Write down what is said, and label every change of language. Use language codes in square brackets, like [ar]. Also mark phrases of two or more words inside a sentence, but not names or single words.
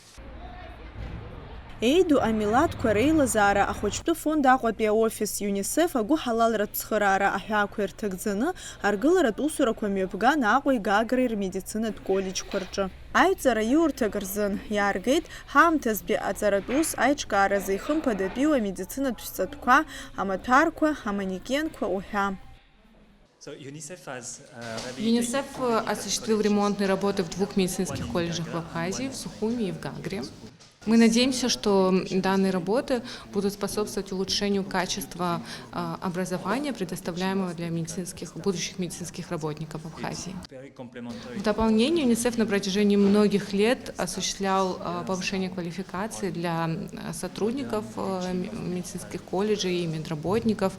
[ab] Еиду амилаҭқәа реилазаара ахәыҷтәы фонд Аҟәатәи аофис ЮНИСЕФ агәы ҳалалратә ԥсхыраара аҳәаақәа ирҭагӡаны аргыларатә усурақәа мҩаԥган Аҟәеи Гагреи рмедицинатә коллеџьқәа рҿы. Аҩҵара иурҭак рзын иааргеит ҳаамҭазтәи аҵаратә ус аиҿкааразы ихымԥадатәиу амедицинатә шәҵатәқәа, амаҭәарқәа, аманекенқәа уҳәа. [ru] ЮНИСЕФ осуществил ремонтные работы в двух медицинских колледжах в Абхазии, в Сухуми и в Гагре. Мы надеемся, что данные работы будут способствовать улучшению качества образования, предоставляемого для будущих медицинских работников Абхазии. В дополнение, ЮНИСЕФ на протяжении многих лет осуществлял повышение квалификации для сотрудников медицинских колледжей и медработников.